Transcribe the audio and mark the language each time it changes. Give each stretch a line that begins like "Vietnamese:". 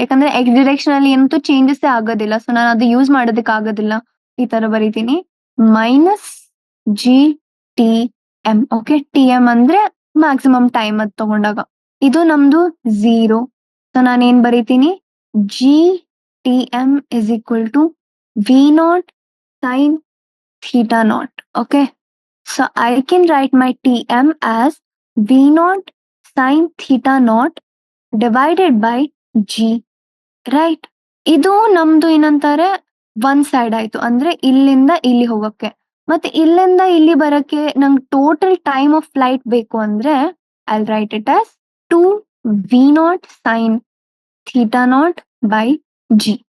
Kannada: ಯಾಕಂದ್ರೆ X direction ಅಲ್ಲಿ ಏನಂತೂ changes ಆಗೋದಿಲ್ಲ, ಸೊ ನಾನು ಅದು ಯೂಸ್ ಮಾಡೋದಕ್ಕೆ ಆಗೋದಿಲ್ಲ, ಈ ತರ ಬರೀತೀನಿ, minus G T M. Okay, T M ಅಂದ್ರೆ ಮ್ಯಾಕ್ಸಿಮಮ್ ಟೈಮ್ ಅದ್ ತಗೊಂಡಾಗ, ಇದು ನಮ್ದು 0. ಸೊ ನಾನೇನ್ ಬರೀತೀನಿ,
English: G T M is equal to V naught sine theta naught. Okay, so I can write my Tm as V naught sin theta naught divided by G, right?
Kannada: ಇದು ನಮ್ದು ಏನಂತಾರೆ, one side ಆಯ್ತು, ಅಂದ್ರೆ ಇಲ್ಲಿಂದ ಇಲ್ಲಿ ಹೋಗಕ್ಕೆ. ಮತ್ತೆ ಇಲ್ಲಿಂದ ಇಲ್ಲಿ ಬರಕ್ಕೆ ನಂಗೆ ಟೋಟಲ್ ಟೈಮ್ ಆಫ್ ಫ್ಲೈಟ್ ಬೇಕು ಅಂದ್ರೆ
English: I write it as 2 V naught sine theta naught by G.